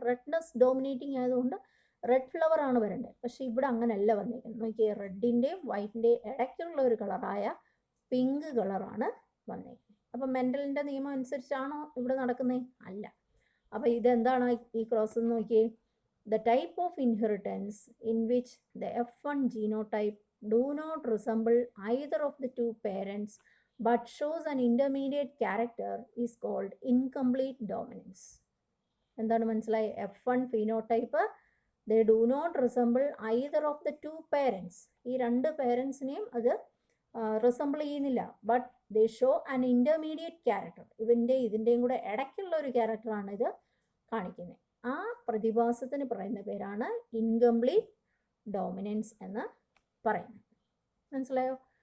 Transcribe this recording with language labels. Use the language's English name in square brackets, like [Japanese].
[Malayalam] Redness dominating ആയതുകൊണ്ട് red flower ആണ് വരേണ്ടത്. പക്ഷേ ഇവിടെ അങ്ങനെയല്ല വന്നിരിക്കുന്നത്. നോക്കിയേ, റെഡിൻ്റെയും വൈറ്റിൻ്റെയും ഇടയ്ക്കുള്ള ഒരു കളറായ പിങ്ക് കളറാണ് വന്നേക്കുന്നത്. അപ്പം മെൻഡലിൻ്റെ നിയമം അനുസരിച്ചാണോ ഇവിടെ നടക്കുന്നത്? അല്ല. അപ്പോൾ ഇതെന്താണ് ഈ ക്രോസ് എന്ന് നോക്കിയേ. [English] The type of inheritance in which the F1 genotype do not resemble either of the two parents but shows an intermediate character is called incomplete dominance. [Malayalam] എന്താണ് മനസ്സിലായി? [English] F1 phenotype they do not resemble either of the two parents. [Malayalam] ഈ രണ്ട് പേരൻസിനെയും അത് resemble ചെയ്യുന്നില്ല. [English] But they show an intermediate character. [Malayalam] ഇതിൻ്റെയും കൂടെ ഇടയ്ക്കുള്ള ഒരു ക്യാരക്ടറാണ് ഇത് കാണിക്കുന്നത്. ആ പ്രതിഭാസത്തിന് പറയുന്ന പേരാണ് ഇൻകംപ്ലീറ്റ് ഡോമിനൻസ് എന്ന് പറയുന്നത്. മനസ്സിലായോ?